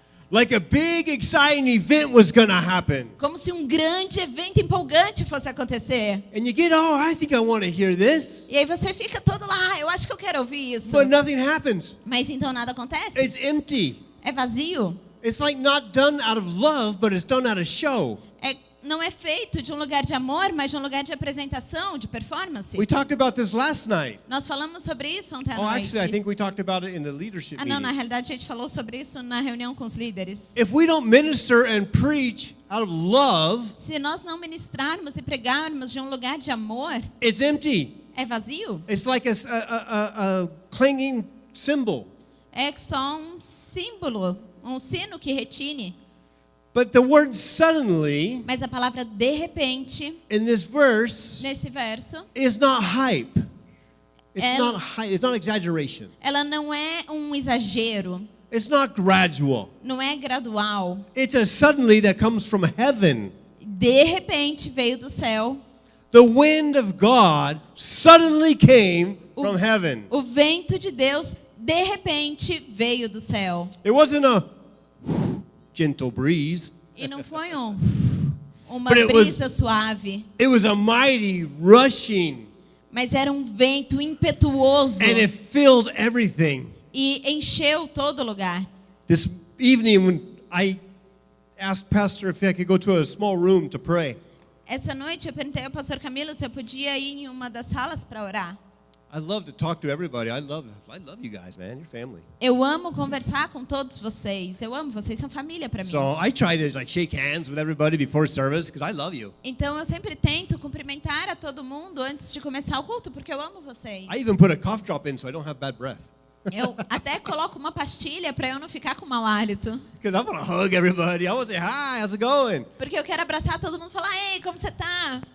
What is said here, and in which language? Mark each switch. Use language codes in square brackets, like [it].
[en] Like a big exciting event was going to happen. [pt] Como se um grande evento empolgante fosse acontecer. [en] And you get, oh, I think I want to hear this. [pt] E aí você fica todo lá, eu acho que eu quero ouvir isso. [en] But nothing happens. [pt] Mas então nada acontece. [en] It's empty. [pt] É vazio. [en] It's like not done out of love, but it's done out of show. [pt] Não é feito de um lugar de amor, mas de um lugar de apresentação, de performance. [en] We talked about this last night. [pt] Nós falamos sobre isso ontem à [en] Oh, [pt] noite. [en] actually, I think we talked about it in the leadership [pt] Não, na [en] meeting. [pt] realidade a gente falou sobre isso na reunião com os líderes. [en] If we don't minister and preach out of love, [pt] Se nós não ministrarmos e pregarmos de um lugar de amor, [en] it's empty. [pt] é vazio. [en] It's like a clanging cymbal. [pt] É só um símbolo, um sino que retine. [en] But the word suddenly [pt] Mas a palavra de repente, [en] in this verse [pt] nesse verso, [en] is not hype. It's And- not hype. It's not exaggeration. [pt] ela não é um exagero, [en] It's not gradual. [pt] não é gradual. [en] It's a suddenly that comes from heaven. [pt] De repente veio do céu. [en] The wind of God suddenly came from heaven. [pt] O vento de Deus, de repente, veio do céu. [en] It wasn't a gentle breeze. [pt] E não foi uma [en] But it was- [pt] brisa suave, [en] It was a mighty rushing, [pt] mas era um vento impetuoso [en] and it filled everything. [pt] e encheu todo lugar. [en] This evening when I asked Pastor if I could go to a small room to pray, [pt] Essa noite eu perguntei ao pastor Camilo se eu podia ir em uma das salas para orar. [en] I love to talk to everybody. I love you guys, man. You're family. [pt] Eu amo conversar com todos vocês. Eu amo, vocês são família para mim. [en] So I try to like shake hands with everybody before service because I love you. [pt] Então eu sempre tento cumprimentar a todo mundo antes de começar o culto, porque eu amo vocês. [en] I even put a cough drop in so I don't have bad breath. [pt] Eu até coloco uma pastilha para eu não ficar com mau hálito. [en] Because I want to hug everybody. I want to say, hi, how's it going? [pt] Porque eu quero abraçar todo mundo e falar, ei, como você tá?